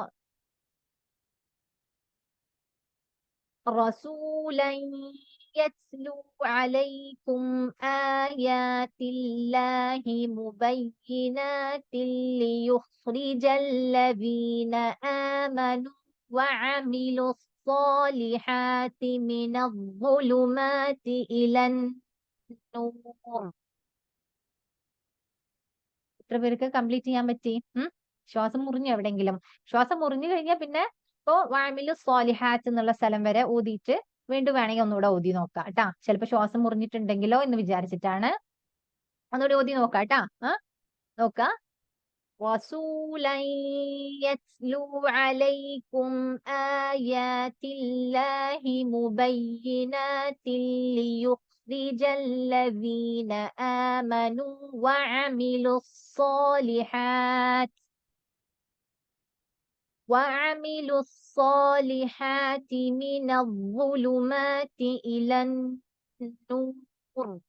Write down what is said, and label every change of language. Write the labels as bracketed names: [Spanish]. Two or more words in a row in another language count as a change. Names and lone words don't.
[Arabic] رسولا يتلو عليكم آيات الله مبينات ليخرج الذين آمنوا وعملوا الصالحات من الظلمات إلى النور. [Malayalam] എത്ര പേർക്ക് കംപ്ലീറ്റ് ചെയ്യാൻ പറ്റി? ശ്വാസം മുറിഞ്ഞു എവിടെയെങ്കിലും? ശ്വാസം മുറിഞ്ഞു കഴിഞ്ഞാൽ പിന്നെ ഇപ്പോ [Arabic] وعملوا الصالحات [Malayalam] എന്നുള്ള സ്ഥലം വരെ ഊതിയിട്ട് വീണ്ടും വേണമെങ്കിൽ ഒന്നുകൂടെ ഓതി നോക്കാം കേട്ടാ. ചിലപ്പോ ശ്വാസം മുറിഞ്ഞിട്ടുണ്ടെങ്കിലോ എന്ന് വിചാരിച്ചിട്ടാണ്. ഒന്നുകൂടി ഓതി നോക്കാം കേട്ടാ. നോക്കാം. [Arabic] رسولا يتلو عليكم آيات الله مبينات ليخرج الذين آمنوا وعملوا الصالحات وعملوا الصالحات من الظلمات إلى النور